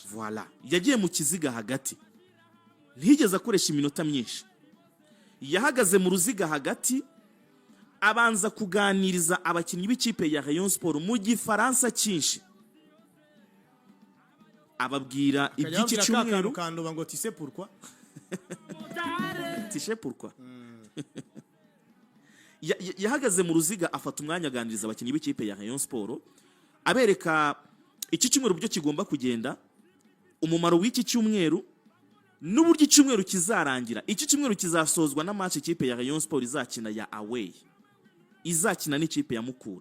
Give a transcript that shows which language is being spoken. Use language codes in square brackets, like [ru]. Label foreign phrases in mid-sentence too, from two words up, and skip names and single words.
[rw] Voilà, yagiye mu kiziga hagati, ntiyigeze akoresha iminota myinshi. Yahagaze mu ruziga hagati, abanza kuganiriza abakinnyi b'ikipe ya Rayon Sport mu gifaransa cyinshi. Ababwira iby'iki cyumweru kandi ngo [fr] tu sais pourquoi? Tu sais pourquoi? [rw] Yahagaze mu ruziga afata umwanya aganiriza abakinnyi b'ikipe ya Rayon Sport, abereka iki cyumweru byo kigomba kugenda, umumaro w'iki cyumweru n'uburyo icyumweru kizarangira. Iki cyumweru kizasozwa na match ikipe ya Rayon Sport izakina ya away, izakina n'ikipe ya Mukura.